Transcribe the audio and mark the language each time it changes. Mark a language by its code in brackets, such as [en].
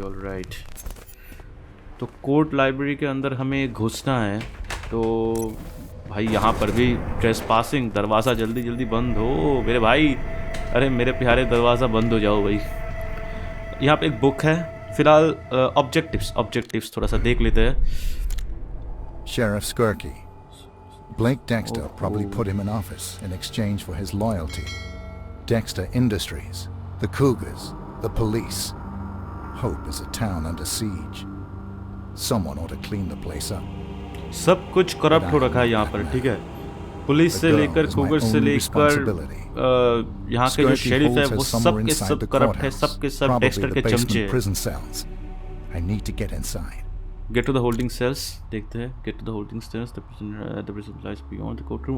[hi] Alright, तो court library के अंदर हमें घुसना है। तो भाई यहाँ पर भी ट्रेस पासिंग, दरवाज़ा जल्दी बंद हो मेरे भाई, अरे मेरे प्यारे दरवाज़ा बंद हो जाओ भाई। यहाँ पे एक बुक है, फिलहाल ऑब्जेक्टिव्स थोड़ा सा देख लेते हैं। [en] Sheriff Skirky. Blake Dexter probably put him in office in exchange for his loyalty. Dexter Industries, the Cougars, the police. Hope is a town under siege. Someone ought to clean the place up. [hi] सब कुछ corrupt हो रखा है यहाँ पर, ठीक है। Police से लेकर कुगर से लेकर यहाँ के जो शेरिफ है वो सब के सब करप्ट है, सब के सब डेक्स्टर के चमचे हैं। [en] I need to get inside. Get to the holding cells, [hi] देखते हैं। [en] Get to the holding cells, the prison lies beyond the courtroom.